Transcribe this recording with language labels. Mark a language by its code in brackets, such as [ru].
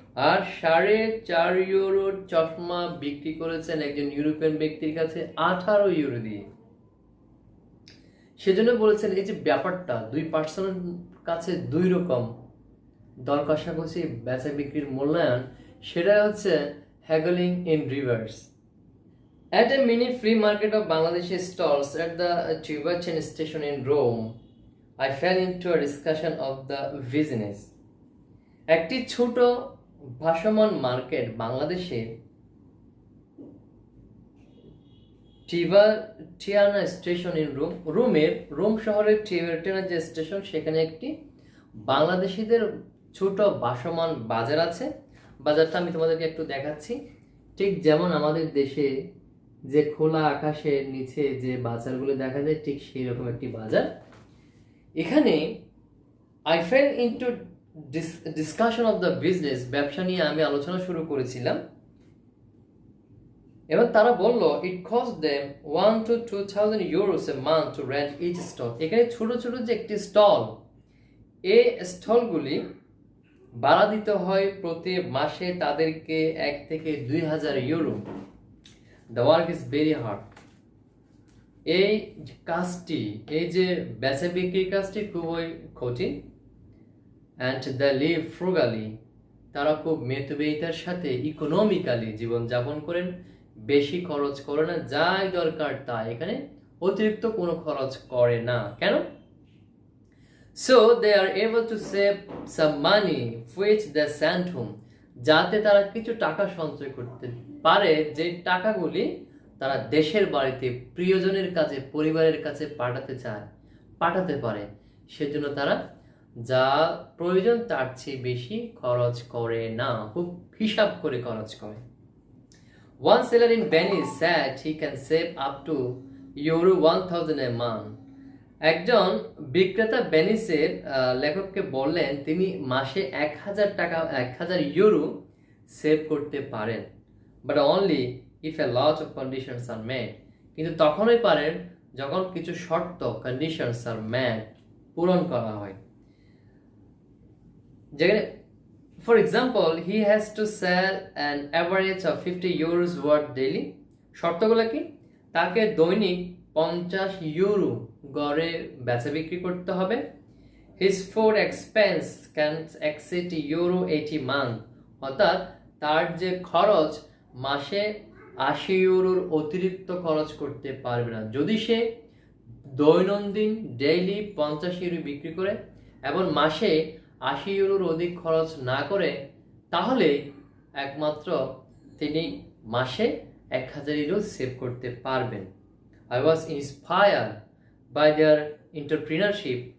[bn] আর 4.5 ইউরোর চশমা বিক্রি করেছেন একজন ইউরোপিয়ান ব্যক্তির কাছে 18 ইউরো দিয়ে। সেজন্য বলেছেন এই যে ব্যাপারটা, দুই পার্সনের কাছে দুই রকম দর কষাকষি বেচা বিক্রির মূল্যায়ন, সেটা হচ্ছে [en] Haggling in reverse. At a mini flea market of Bangladeshi stalls at the Tibetan station in Rome, I fell into a discussion of the business. [bn] একটি ছোট ভাসমান মার্কেট বাংলাদেশের টিবাটিয়ানা স্টেশন ইন রোম শহরের টিবাটিয়ানা যে স্টেশন, সেখানে একটি বাংলাদেশিদের ছোট ভাসমান বাজার আছে। বাজারটা আমি তোমাদেরকে একটু দেখাচ্ছি। ঠিক যেমন আমাদের দেশে যে খোলা আকাশের নিচে যে বাজারগুলো দেখা যায়, ঠিক সেই রকম একটি বাজার। এখানে [en] I fell into discussion of the business, [bn] ব্যবসা নিয়ে আমি আলোচনা শুরু করেছিলাম। এবং তারা বলল, [en] It cost them 1 to 2,000 euros a month to rent each stall. [bn] এখানে ছোট ছোট যে একটি স্টল, এই স্টলগুলি ভাড়া দিতে হয় প্রতি মাসে তাদেরকে 1 থেকে 2,000 euro. [en] The work is very hard. [bn] এই কাজটি, এই যে বেচা বিক্রির কাজটি খুবই কঠিন। [en] and the live frugally, [bn] তারা খুব মেধব্যয়িতার সাথে ইকোনমিক্যালি জীবনযাপন করেন, বেশি খরচ করে না, যাই দরকার তাই, এখানে অতিরিক্ত কোনো খরচ করে না। কেন? [en] so they are able to save some money which they send home, [bn] যাতে তারা কিছু টাকা সঞ্চয় করতে পারে, যে টাকাগুলি তারা দেশের বাড়িতে প্রিয়জনের কাছে, পরিবারের কাছে পাঠাতে পারে। সেজন্য তারা যা প্রয়োজন তার চেয়ে বেশি খরচ করে না, খুব হিসাব করে খরচ করে। [en] One seller in Venice said he can save up to euro 1,000 a month. [bn] একজন বিক্রেতা ভেনিসের লেখককে বললেন তিনি মাসে 1,000 ইউরো সেভ করতে পারেন, [en] But only if a lot of conditions are made. [bn] কিন্তু তখনই পারেন যখন কিছু শর্ত, [en] conditions are made, [bn] পূরণ করা হয়। [en] যেখানে for example, he has to sell an average of 50 euros worth daily. [bn] শর্তগুলো কি? তাকে দৈনিক 50 ইউরো গড়ে বেচা বিক্রি করতে হবে। [en] his food expense can exceed euro 80 month, [bn] অর্থাৎ তার যে খরচ মাসে 80 ইউরোর অতিরিক্ত খরচ করতে পারবে না। যদি সে দৈনন্দিন ডেইলি 50 ইউরো বিক্রি করে এবং মাসে 80 ইউরোর অধিক খরচ না করে, তাহলে একমাত্র তিনি মাসে 1,000 ইউরো সেভ করতে পারবেন। [en] I was inspired by their entrepreneurship.